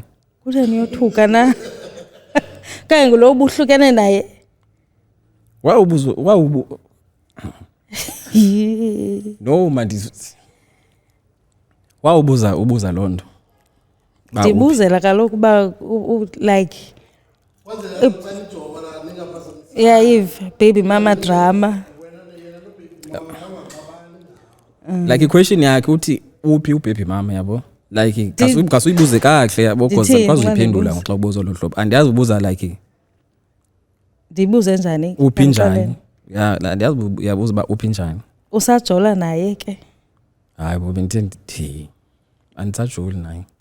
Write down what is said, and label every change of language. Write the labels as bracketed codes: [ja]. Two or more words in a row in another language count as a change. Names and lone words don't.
[xh] Kutheni uyothuka na? Kanye ngulo ubuhlukene naye. no ubuza loo nto Ndibuzela kaloku uba [en] like Eve baby mama drama. [xh] like iquestion yakhe uthi uphi [en] ubaby mama [xh] yabo like kasuyibuze kahle yabo because Ndithini kwazi xa uyiphendula ndibuza? ngoxa ubuza lo hlobo andiyazi ubuza like Ndibuze njani? uphi njani andiyazi uyabuza uba uphi njani Usajola naye ke. hayi bo bendithe ndithi andisajoli naye